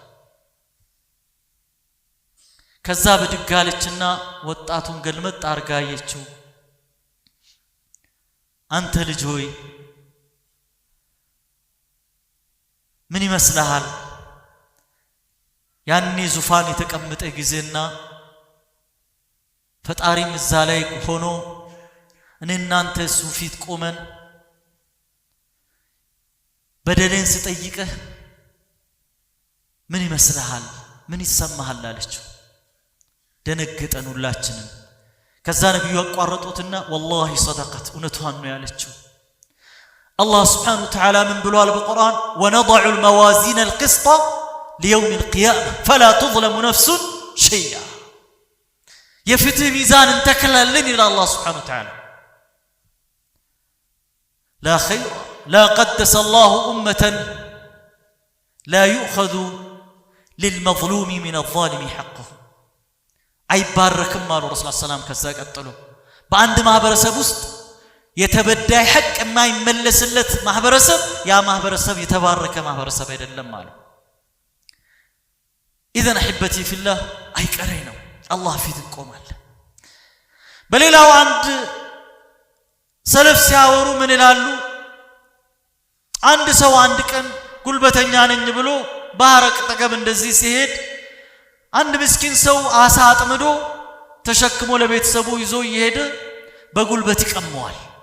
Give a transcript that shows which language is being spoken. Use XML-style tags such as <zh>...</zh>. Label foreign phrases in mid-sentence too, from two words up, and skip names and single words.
<am>ከዛ በድጋለችና ወጣቱን ገልመጥ አርጋየችው አንተ ልጅ ሆይ ምን ይመስልሃል ያኔ ዙፋን የተቀመጠ ጊዜና ፈጣሪም እዛ ላይ ሆኖ እኔናንተ ሱፊት ቆመን በደሌን ስጠይቅህ ምን ይመስልሃል ምን ይሰማሃል አለችው ደነገጠን ሁላችንም ከዛ ነብዩ አቋረጡትና</am> <ar>والله صدقت</ar> <am>እውነቷን ነው ያለችው</am> <ar>الله سبحانه وتعالى من</ar> <am>ብሏል በቁርአን</am> <ar>ونضع الموازين القسط ليوم القيامة فلا تظلم نفس شيئا</ar> <am>የፍትህ ሚዛን እንተክላለን ይላል</am> <ar>الله سبحانه وتعالى لا خير لا قدس الله أمة لا يؤخذ للمظلوم من الظالم حقه</ar> <am>አይባረክም አሉ</am> <ar>رسول الله صلى الله عليه وسلم</ar> <am>ከዛ ቀጥሎ በአንድ ማህበረሰብ ውስጥ የተበዳይ ሐቅ የማይመለስለት ማህበረሰብ ያ ማህበረሰብ የተባረከ ማህበረሰብ አይደለም አሉ</am> <ar>اذا احبتي في الله</ar> <am>አይቀሬ ነው አላህ ፊት እንቆማል በሌላው አንድ ሰለፍ ሲያወሩ ምን ይላሉ አንድ ሰው አንድ ቀን ጉልበተኛ ነኝ ብሎ ባህረቅ ጠገብ እንደዚህ ሲሄድ አንድ ምስኪን ሰው አሳ አጥምዶ ተሸክሞ ለቤተሰቡ ይዞ ይሄድ በጉልበት ይቀመዋል</am>